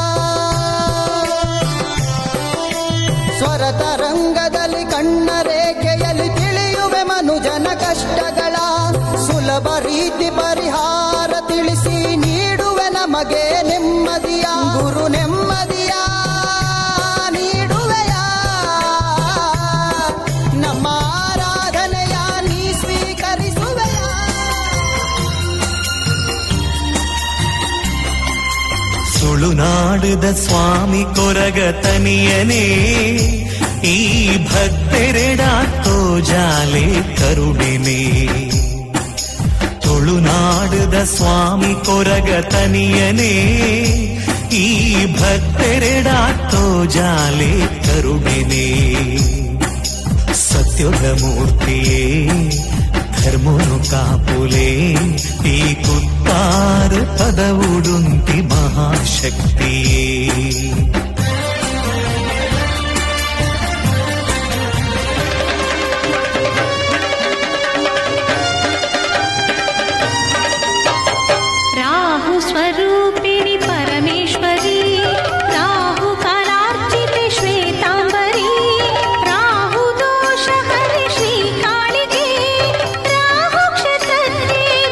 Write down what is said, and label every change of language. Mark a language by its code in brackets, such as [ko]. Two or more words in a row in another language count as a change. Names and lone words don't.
[kn] ಸ್ವರತ ರಂಗದಲ್ಲಿ ಕಣ್ಣ ರೇಖೆಯಲ್ಲಿ ತಿಳಿಯುವೆ ಮನುಜನ ಕಷ್ಟಗಳ. ಸುಲಭ ರೀತಿ ಪರಿಹಾರ ತಿಳಿಸಿ ನೀಡುವೆ ನಮಗೆ ನೆಮ್ಮದಿಯ. ಗುರು ನೆಮ್ಮದಿಯ ನೀಡುವೆಯ. ನಮ್ಮ ಆರಾಧನೆಯ ನೀ ಸ್ವೀಕರಿಸುವೆಯ. [tcy] ತುಳುನಾಡದ ಸ್ವಾಮಿ ಕೊರಗತನಿಯನೇ ಈ ಭಕ್ತೆರೆಡಾತ್ತೋ ಜಾಲೆ ಕರುಣಿನೇ. ತುಳುನಾಡದ ಸ್ವಾಮಿ ಕೊರಗತನಿಯನೇ ಈ ಭಕ್ತೆರೆಡಾತ್ತೋ ಜಾಲೆ ಕರುಣಿನೇ. ಸತ್ಯದ ಮೂರ್ತಿಯೇ ಧರ್ಮನು ಕಾಪುಲೆ ಈ ಕುತ್ತಾರ ಪದವುಡುಂತಿ ಮಹಾಶಕ್ತಿಯೇ. [sa] राहु स्वरूपिणी परमेश्वरी राहु कालार्चिते श्वेतांबरी राहु दोष हरि श्री कालिके राहु क्षत्रज्ञे